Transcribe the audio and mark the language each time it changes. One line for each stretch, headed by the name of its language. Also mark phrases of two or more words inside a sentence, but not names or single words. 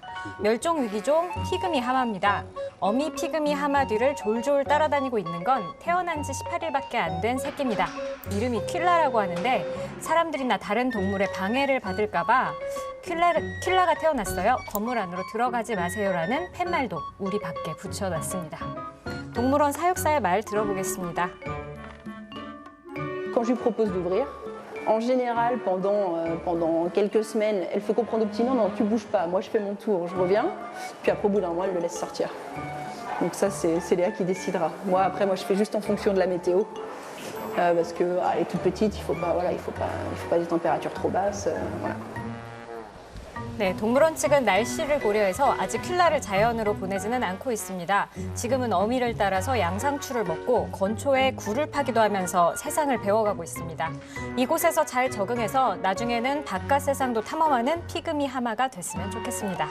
Korean: 멸종 위기종 피그미 하마입니다. 어미 피그미 하마 뒤를 졸졸 따라다니고 있는 건 태어난 지 18일밖에 안 된 새끼입니다. 이름이 퀼라라고 하는데 사람들이나 다른 동물의 방해를 받을까 봐 퀼라가 태어났어요. 건물 안으로 들어가지 마세요라는 팻말도 우리 밖에 붙여놨습니다. 동물원 사육사의 말 들어보겠습니다.
French: Quand je lui propose d'ouvrir, en général, pendant quelques semaines, elle fait comprendre au petit non, tu bouges pas, moi je fais mon tour, je reviens. Puis après, au bout d'un mois, elle le laisse sortir. Donc ça, c'est Léa qui décidera. Moi, je fais juste en fonction de la météo. Parce qu'elle est toute petite, il faut pas des températures trop basses. Voilà.
Korean: 네, 동물원 측은 날씨를 고려해서 아직 퀼라를 자연으로 보내지는 않고 있습니다. 지금은 어미를 따라서 양상추를 먹고 건초에 굴을 파기도 하면서 세상을 배워가고 있습니다. 이곳에서 잘 적응해서 나중에는 바깥 세상도 탐험하는 피그미 하마가 됐으면 좋겠습니다.